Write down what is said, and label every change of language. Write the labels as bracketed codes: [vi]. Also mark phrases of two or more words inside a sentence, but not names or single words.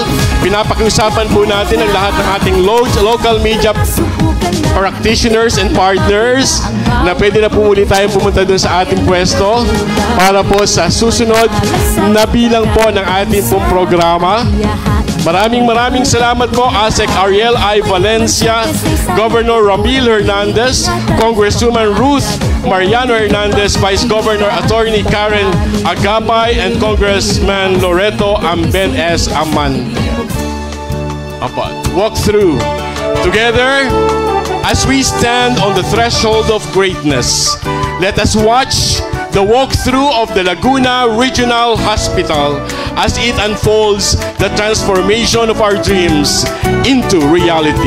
[tl] Pinapakiusapan po natin ang lahat ng ating [en] local media practitioners and partners [tl] na pwede na po muli tayong pumunta doon sa ating pwesto para po sa susunod na bilang po ng ating pong programa. Maraming salamat po ASEC Ariel I. Valencia, Governor Ramil Hernandez, Congresswoman Ruth Mariano Hernandez, Vice Governor Attorney Karen Agapay, and Congressman Loreto Amben S. Amante. [en] Walk through together as we stand on the threshold of greatness. Let us watch the walkthrough of the Laguna Regional Hospital as it unfolds the transformation of our dreams into reality.